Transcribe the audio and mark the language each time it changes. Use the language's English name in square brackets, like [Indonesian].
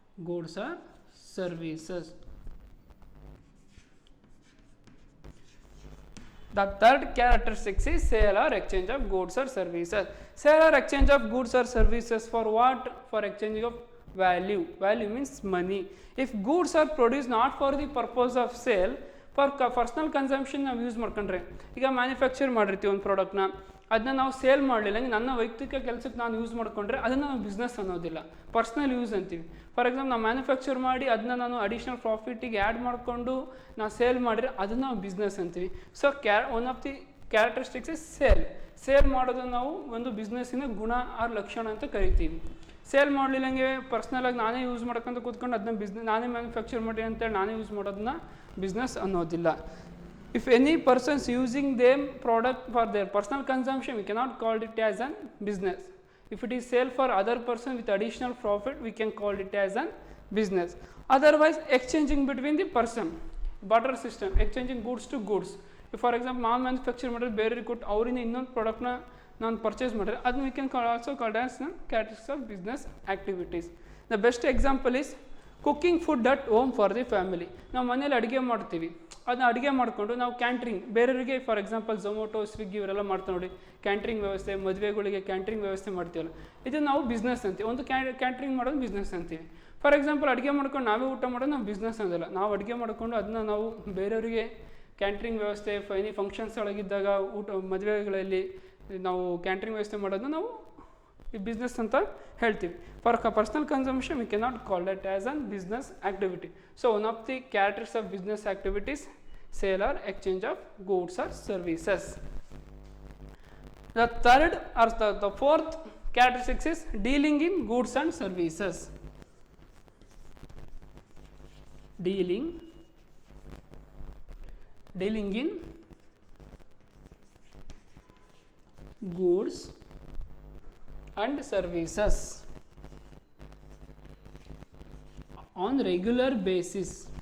[English] Goods or services. The third characteristic is sale or exchange of goods or services. Sale or exchange of goods or services for what? For exchanging of value. Value means money. If goods are produced not for the purpose of sale, for personal consumption [Kannada] ನಾವು use ಮಾಡ್ಕೊಂಡ್ರೆ, ಈಗ manufacture ಮಾಡಿರ್ತೀವಿ ಒಂದು ಪ್ರಾಡಕ್ಟ್ನ, ಅದನ್ನ ನಾವು sale ಮಾಡಲಿಲ್ಲ, ನನ್ನ ವೈಯಕ್ತಿಕ ಕೆಲಸಕ್ಕೆ ನಾನು ಯೂಸ್ ಮಾಡಿಕೊಂಡ್ರೆ ಅದನ್ನು ನಾವು ಬಿಸ್ನೆಸ್ ಅನ್ನೋದಿಲ್ಲ, ಪರ್ಸ್ನಲ್ ಯೂಸ್ ಅಂತೀವಿ. ಫಾರ್ ಎಕ್ಸಾಂಪಲ್ ನಾವು ಮ್ಯಾನುಫ್ಯಾಕ್ಚರ್ ಮಾಡಿ ಅದನ್ನ ನಾನು ಅಡಿಷ್ನಲ್ ಪ್ರಾಫಿಟಿಗೆ ಆ್ಯಡ್ ಮಾಡಿಕೊಂಡು ನಾವು ಸೇಲ್ ಮಾಡಿದ್ರೆ ಅದನ್ನು ನಾವು ಬಿಸ್ನೆಸ್ ಅಂತೀವಿ. [English] so one of the characteristics is [Kannada] sale ಮಾಡೋದನ್ನು ನಾವು ಒಂದು ಬಿಸ್ನೆಸ್ಸಿನ ಗುಣ ಆರ್ ಲಕ್ಷಣ ಅಂತ ಕರಿತೀವಿ. ಸೇಲ್ ಮಾಡಲಿಲ್ಲಂಗೆ ಪರ್ಸ್ನಲಾಗಿ ನಾನೇ ಯೂಸ್ ಮಾಡ್ಕೊಂತ ಕೂತ್ಕೊಂಡು ಅದನ್ನ ನಾನೇ ಮ್ಯಾನುಫ್ಯಾಕ್ಚರ್ ಮಾಡಿ ಅಂತೇಳಿ ನಾನೇ ಯೂಸ್ ಮಾಡೋದನ್ನ ಬಿಸ್ನೆಸ್ ಅನ್ನೋದಿಲ್ಲ. [English] If any person is using them product for their personal consumption, we cannot call it as an business. If it is sale for other person with additional profit, we can call it as an business. Otherwise, exchanging between the person, barter system, exchanging goods to goods. [Kannada] If for example, ನಾನು manufacture ಮಾಡಿದ್ರೆ ಬೇರೆಯವ್ರಿಗೆ ಕೊಟ್ಟು ಅವರಿಂದ ಇನ್ನೊಂದು ಪ್ರಾಡಕ್ಟ್ನ ನಾನು purchase ಮಾಡಿದ್ರೆ ಅದನ್ನ [English] we can also call as characteristics of business activities. The best example is cooking food at home for the family. [Kannada] ನಾವು ಮನೇಲಿ ಅಡುಗೆ ಮಾಡ್ತೀವಿ, ಅದನ್ನ ಅಡುಗೆ ಮಾಡಿಕೊಂಡು ನಾವು ಕ್ಯಾಂಟ್ರಿಂಗ್ ಬೇರೆಯವರಿಗೆ, ಫಾರ್ ಎಕ್ಸಾಂಪಲ್ ಝೊಮೊಟೊ, ಸ್ವಿಗ್ಗಿ ಇವರೆಲ್ಲ ಮಾಡ್ತಾ ನೋಡಿ, ಕ್ಯಾಂಟ್ರಿಂಗ್ ವ್ಯವಸ್ಥೆ, ಮದುವೆಗಳಿಗೆ ಕ್ಯಾಂಟ್ರಿಂಗ್ ವ್ಯವಸ್ಥೆ ಮಾಡ್ತೀವಲ್ಲ, ಇದನ್ನು ನಾವು ಬಿಸ್ನೆಸ್ ಅಂತೀವಿ. ಒಂದು ಕ್ಯಾಂಟ್ರಿಂಗ್ ಮಾಡೋದು ಬಿಸ್ನೆಸ್ ಅಂತೀವಿ. ಫಾರ್ ಎಕ್ಸಾಂಪಲ್ ಅಡುಗೆ ಮಾಡ್ಕೊಂಡು ನಾವೇ ಊಟ ಮಾಡೋದು ನಾವು ಬಿಸ್ನೆಸ್ ಅಂದಿಲ್ಲ. ನಾವು ಅಡುಗೆ ಮಾಡಿಕೊಂಡು ಅದನ್ನ ನಾವು ಬೇರೆಯವರಿಗೆ ಕ್ಯಾಂಟ್ರಿಂಗ್ ವ್ಯವಸ್ಥೆ, ಎನಿ ಫಂಕ್ಷನ್ಸ್ ಒಳಗಿದ್ದಾಗ ಊಟ ಮದುವೆಗಳಲ್ಲಿ ನಾವು ಕ್ಯಾಂಟ್ರಿಂಗ್ ವ್ಯವಸ್ಥೆ ಮಾಡೋದನ್ನ ನಾವು ಈ ಬಿಸ್ನೆಸ್ ಅಂತ ಹೇಳ್ತೀವಿ. [English] For personal consumption we cannot call that as an business activity. So one of the characters of business activities sale or exchange of goods or services. The third or the fourth characteristics is dealing in goods and services. Dealing in goods and services on regular basis.